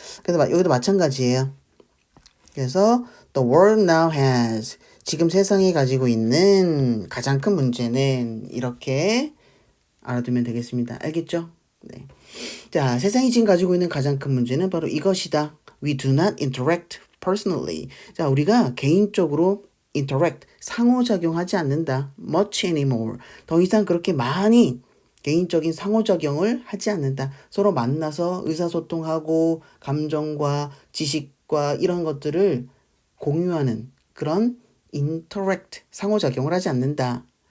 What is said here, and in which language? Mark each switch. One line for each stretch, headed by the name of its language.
Korean: 그래서 여기도 마찬가지예요. 그래서
English: the world now has
Korean: 지금 세상이 가지고 있는 가장 큰 문제는 이렇게 알아두면 되겠습니다. 알겠죠? 네. 자, 세상이 지금 가지고 있는 가장 큰 문제는 바로 이것이다.
English: We do not interact personally.
Korean: 자, 우리가 개인적으로 interact, 상호작용하지 않는다.
English: much anymore.
Korean: 더 이상 그렇게 많이 개인적인 상호작용을 하지 않는다. 서로 만나서 의사소통하고 감정과 지식과 이런 것들을 공유하는 그런 interact, 상호작용을 하지 않는다.